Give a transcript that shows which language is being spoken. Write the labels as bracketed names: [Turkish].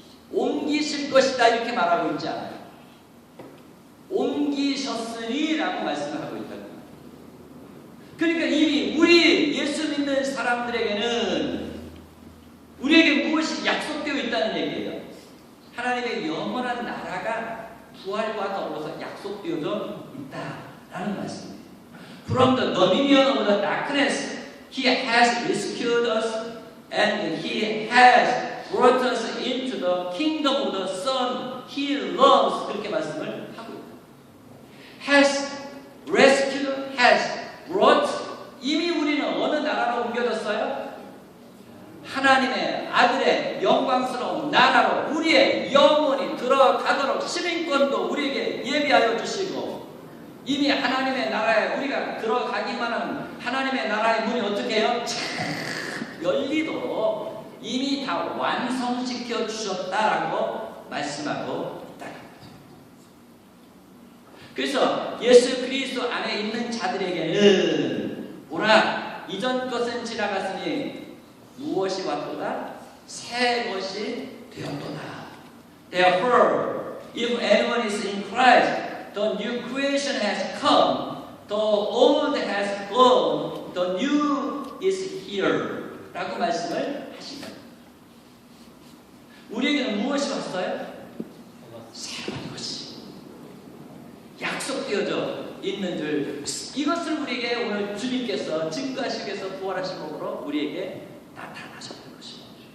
[Korean] 옮기실 것이다 이렇게 말하고 있지 않아요. 옮기셨으니 라고 말씀을 하고 있다는 거예요. 그러니까 이미 우리 예수 믿는 사람들에게는 우리에게 무엇이 약속되어 있다는 얘기예요. 하나님의 영원한 나라가 부활과 더불어서 약속되어져 있다라는 말씀입니다. [English] From the dominion of the darkness, He has rescued us and He has brought us into the kingdom of the Son He loves. [Korean] 그렇게 말씀을 하고 있다. [English] Has rescued, has brought. [Korean] 이미 우리는 어느 나라로 옮겨졌어요? 하나님의 아들의 영광스러운 나라로 우리의 영혼이 들어가도록 시민권도 우리에게 예비하여 주시고 이미 하나님의 나라에 우리가 들어가기만 하면 하나님의 나라의 문이 어떻게 해요? 열리도록 이미 다 완성시켜 주셨다라고 말씀하고 있다. 그래서 예수 그리스도 안에 있는 자들에게는 보라, 이전 것은 지나갔으니 무엇이 왔도다? 새 것이 되었도다. [English] Therefore, if anyone is in Christ, the new creation has come, the old has gone, the new is here. [Korean] 라고 말씀을 하신다. 우리에게는 무엇이 왔어요? 새로운 것이 약속되어져 있는 줄, 이것을 우리에게 오늘 주님께서 증거하시기 위해서 부활하신 몸으로 우리에게 나타나셨던 것입니다.